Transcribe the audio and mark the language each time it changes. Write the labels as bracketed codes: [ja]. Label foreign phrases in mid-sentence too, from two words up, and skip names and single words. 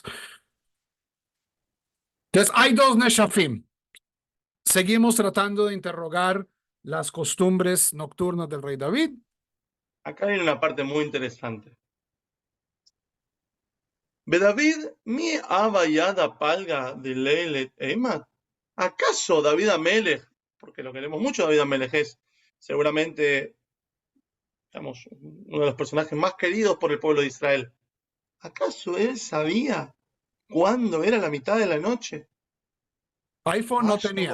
[es] Entonces, hay dos Neshafim. Seguimos tratando de interrogar las costumbres nocturnas del rey David. Acá viene una parte muy interesante. [arc] David, מי הוה ידע פלגא דליליא אימת. [es] ¿Acaso David Amelech, porque lo queremos mucho, David Amelech es seguramente, digamos, uno de los personajes más queridos por el pueblo de Israel? ¿Acaso él sabía cuándo era la mitad de la noche? iPhone no tenía.